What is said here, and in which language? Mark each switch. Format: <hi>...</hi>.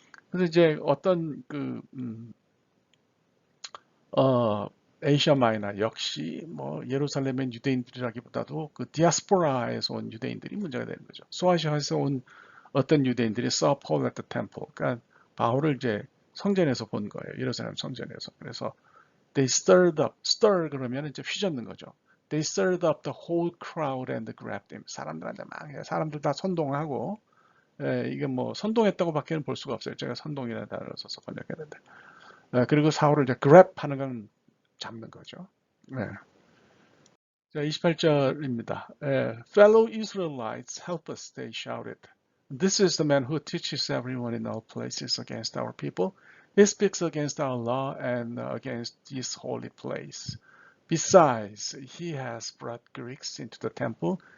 <ko>그래서 이제 어떤 어, 에이시아 마이너 역시 뭐 예루살렘의 유대인들이라기보다도 그 디아스포라에서 온 유대인들이 문제가 되는 거죠. 소아시아에서 온 어떤 유대인들이</ko> <en>saw Paul at the temple,</en> <ko>그러니까 바울을 이제 성전에서 본 거예요. 예루살렘 성전에서. 그래서</ko> <en>they stirred up,</en> <ko>stir 그러면 이제 휘젓는 거죠.</ko> <en>They stirred up the whole crowd and grabbed him.</en> <ko>사람들한테 막 해요. 사람들 다 선동하고 이게 뭐 선동했다고밖에는 볼 수가 없어요. 제가 선동이라는 단어를 써서 번역했는데. 그리고 사울을 이제 grab 하는 건 잡는 거죠. 네. 자, 28절입니다.</ko> <en>Fellow Israelites, help us, they shouted. This is the man who teaches everyone in all places against our people. He speaks against our law and against this holy place. Besides, he has brought Greeks into the temple.</en>